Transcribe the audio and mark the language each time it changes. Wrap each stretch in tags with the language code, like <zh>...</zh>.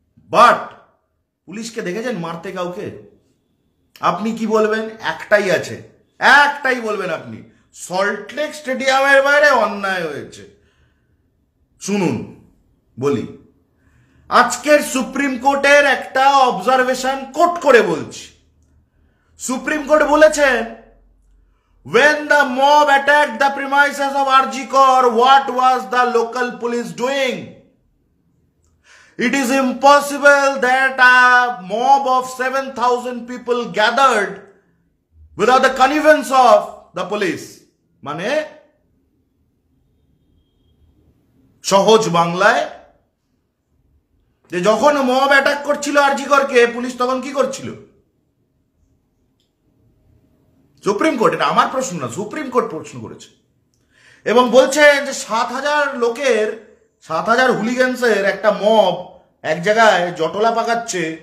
<bn>But পুলিশকে দেখেছেন মারতে কাউকে? আপনি কি বলবেন? একটাই আছে, একটাই বলবেন আপনি, সল্টলেক স্টেডিয়ামের বাইরে অন্যায় হয়েছে। শুনুন বলি, আজকের সুপ্রিম কোর্টের একটা অবজারভেশন কোট করে বলছি। সুপ্রিম কোর্ট বলেছেন,</bn> <en>when the mob attacked the premises of RG Kar, what was the local police doing? It is impossible that a mob of 7,000 people gathered without the connivance of the police.</en> <bn>মানে সহজ বাংলায়, যে যখন mob attack করছিল আরজি করকে, police তখন কি করছিল? Supreme court, এটা আমার প্রশ্ন না, সুপ্রিম কোর্ট প্রশ্ন করেছে এবং বলছে যে 7,000 লোকের, 7,000 হুলিগানসের একটা মব এক জায়গায় জটলা পাকাচ্ছে।</bn>